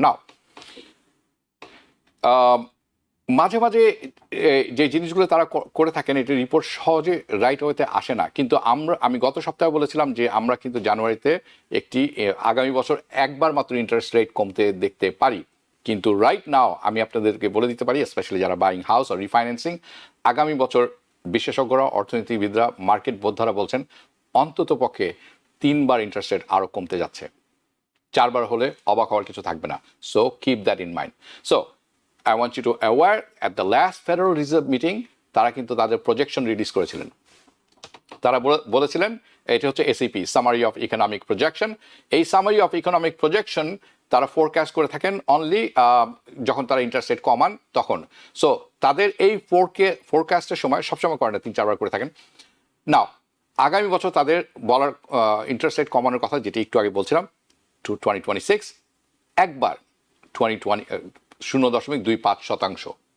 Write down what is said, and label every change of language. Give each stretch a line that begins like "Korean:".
Bangla: নাও মাঝে মাঝে যে জিনিসগুলো তারা করে থাকেন, এটি রিপোর্ট সহজে রাইট ওয়েতে আসে না, কিন্তু আমি গত সপ্তাহে বলেছিলাম যে আমরা কিন্তু জানুয়ারিতে একটি আগামী বছর একবার মাত্র ইন্টারেস্ট রেট কমতে দেখতে পারি। কিন্তু রাইট নাও আমি আপনাদেরকে বলে দিতে পারি, স্পেশালি যারা বাইং হাউস আর রিফাইন্যান্সিং, আগামী বছর বিশেষজ্ঞরা, অর্থনীতিবিদরা, মার্কেট বোদ্ধারা বলছেন অন্তত পক্ষে 3বার ইন্টারেস্ট রেট আরও কমতে যাচ্ছে। 4বার হলে অবাক হওয়ার কিছু থাকবে না।
English: So keep that in mind. So I want you to aware at the last Federal Reserve meeting
Bangla: তারা কিন্তু তাদের প্রজেকশন রিলিজ করেছিলেন। তারা বলেছিলেন এটি হচ্ছে SEP, summary of economic projection. এই সামারি অফ ইকোনমিক প্রজেকশন তারা ফোরকাস্ট করে থাকেন অনলি যখন তারা ইন্টারেস্ট রেট কমান তখন। সো তাদের এই ফোরকাস্টের সময় সবসময় করেন না, 3-4বার করে থাকেন। নাও আগামী বছর তাদের বলার ইন্টারেস্ট রেট কমানোর কথা, যেটি একটু আগে বলছিলাম, টু 2026 একবার 0.25%।